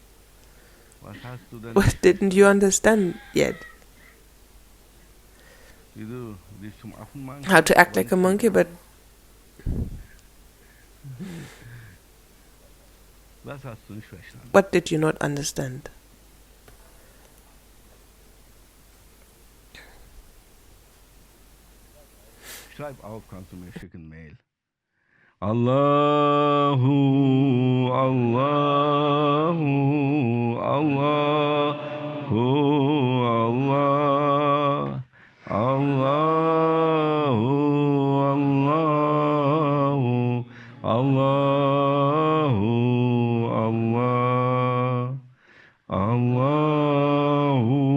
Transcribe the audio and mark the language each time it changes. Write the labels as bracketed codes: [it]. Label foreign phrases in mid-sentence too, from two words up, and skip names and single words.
[en] What didn't you understand yet? How to act like a monkey, but what did you not understand? [de] Schreib auf, kannst du mir schicken, Mail. [ar] اللهُ، اللهُ، اللهُ، الله، اللهُ، اللهُ، اللهُ، الله، اللهُ,